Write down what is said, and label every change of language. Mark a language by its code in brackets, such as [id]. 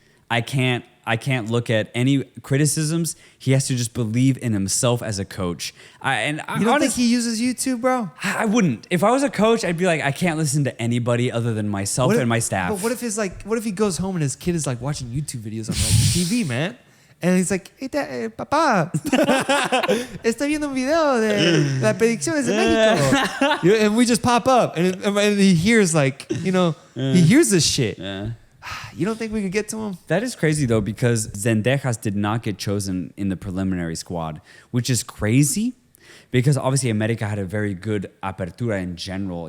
[en] I can't look at any criticisms. He has to just believe in himself as a coach. You don't think he uses YouTube, bro? I wouldn't. If I was a coach, I'd be like, I can't listen to anybody other than myself and my staff. But what if he goes home and his kid is like watching YouTube videos on TV, man? And he's like, hey, [es] papá, estoy viendo un video de las predicciones de México. [en] And we just pop up, and he hears he hears this shit. Yeah. You don't think we could get to him? That is crazy, though, because Zendejas did not get chosen in the preliminary squad, which is crazy because obviously America had a very good apertura in general.